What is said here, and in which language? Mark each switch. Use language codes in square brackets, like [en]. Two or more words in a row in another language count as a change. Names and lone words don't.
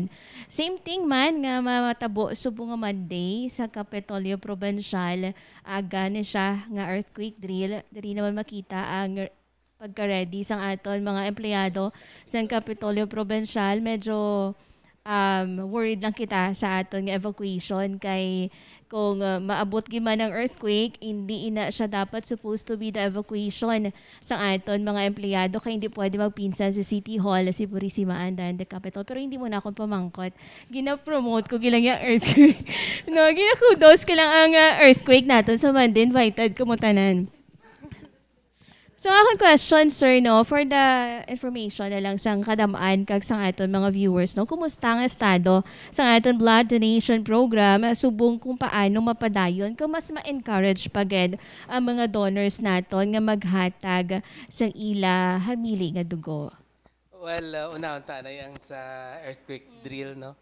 [en] Same thing [hil] man nga matabo subong nga Monday sa Kapitolyo Provincial aga ni siya nga [en] earthquake drill. [hil] Diri naman makita ang pagka-ready sang aton mga empleyado sa Kapitolyo Provincial. Medyo worried lang kita sa aton nga evacuation kay kung maabot giman ng earthquake, hindi ina siya dapat [en] supposed to be the evacuation [hil] sa aton mga empleyado kay hindi pwede magpinsan sa City Hall, si Purisima [en] and the Capital. [hil] Pero hindi mo na akong pamangkot. Gina-promote ko gilang yung earthquake. No, gina-kudos ko lang ang earthquake natin sa Monday invited kumutanan. So akong question, sir, no, [en] for the information [hil] na lang sang kadamaan kag sang aton mga viewers, no, kumusta ang estado sang aton [en] blood donation program, [hil] subong kung paano mapadayon kung mas ma-encourage paged ang mga donors naton nga maghatag sang ila hamili nga dugo. Well, una-unta na yang sa [en] earthquake drill, [hil] no.